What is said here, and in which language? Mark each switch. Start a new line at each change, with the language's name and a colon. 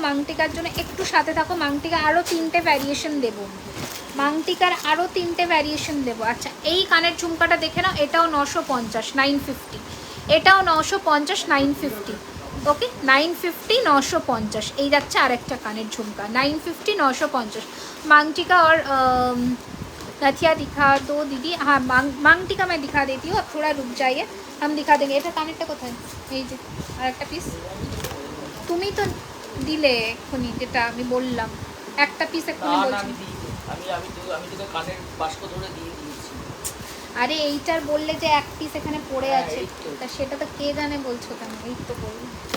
Bangla: মাংটিকার জন্য একটু সাথে থাকো, মাংটিকা আরও 3টে ভ্যারিয়েশন দেবো, মাংটিকার আরও 3টে ভ্যারিয়েশন দেবো। আচ্ছা এই কানের ঝুমকাটা দেখে নাও, এটাও 950, 950, এটাও 950, 950, ওকে। 950, 950। এই যাচ্ছে আরেকটা কানের ঝুমকা, 950, 950।
Hindi: मांगटिका और नथिया दिखा दो दीदी। हाँ मांगटिका मैं दिखा देती हूँ, अब थोड़ा रुक जाइए, हम दिखा देंगे।
Bangla: এটা কানেরটা কোথায়? এই যে আরেকটা পিস, তুমি তো দিলে এক্ষুনি, যেটা আমি বললাম একটা পিস এক্ষুনি বলছি। আমি তো কানের বাস্ক ধরে দিয়ে দিয়েছি। আরে এইটার বললে যে এক পিস এখানে পড়ে আছে, তা সেটা তো কে জানে বলছো কেন? এই তো বললাম।